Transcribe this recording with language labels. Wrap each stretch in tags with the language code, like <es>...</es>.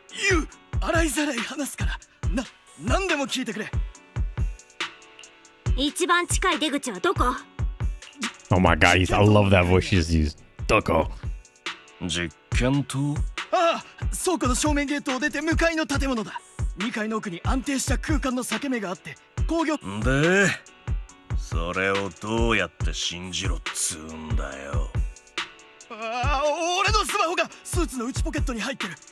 <ja>ユウ、洗いざらい話すから何でも聞いてくれ。一番近い出口はどこ？</ja> <en>Oh my god, I love that voice she just used.</en> <ja>Doko. 実験棟？ああ、倉庫の正面ゲートを出て向かいの建物だ。2階の奥に安定した空間の裂け目があって工業で、それをどうやって信じろっつうんだよ。ああ、俺のスマホがスーツの内ポケットに入ってる。</ja>